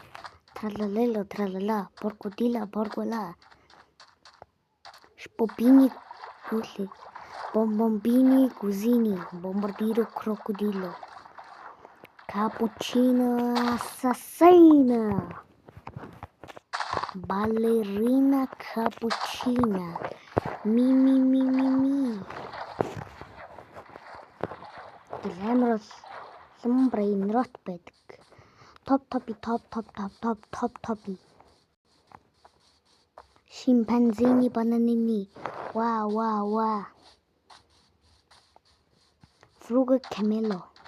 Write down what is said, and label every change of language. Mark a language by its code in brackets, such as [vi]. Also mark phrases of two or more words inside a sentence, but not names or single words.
[it] Тралалело тралала. Поркодила боргола. Шпопини гули. Бомбомбини гузини. Бомбардиро крокодило. Cappuccino assassina. Ballerina cappuccina. Mi. [mn] амар бол [en] brain rot [mn] байдаг. Top. [it] Шимпанзини бананини. Вау. Фруга камело.